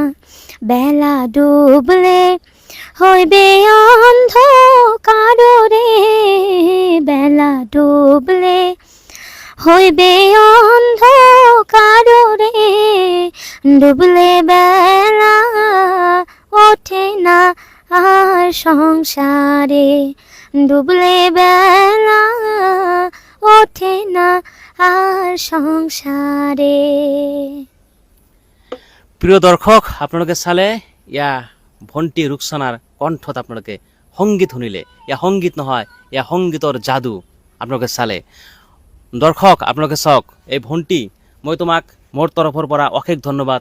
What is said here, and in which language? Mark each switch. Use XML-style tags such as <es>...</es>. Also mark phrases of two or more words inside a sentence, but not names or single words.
<bn>বেলা ডুবলে হইবে অন্ধকারে, বেলা ডুবলে হইবে অন্ধকারে, ডুবলে বেলা ওঠে না আর সংসারে, ডুবলে বেলা ওঠে না আর সংসারে।</bn> <as>প্ৰিয় দৰ্শক, আপোনালোকে চালে ইয়া ভণ্টি ৰুকসানাৰ কণ্ঠত আপোনালোকে সংগীত শুনিলে। ইয়া সংগীত নহয়, ইয়া সংগীতৰ যাদু আপোনালোকে চালে। দৰ্শক আপোনালোকে চাওক, এই ভণ্টি, মই তোমাক মোৰ তৰফৰ পৰা অশেষ ধন্যবাদ।</as>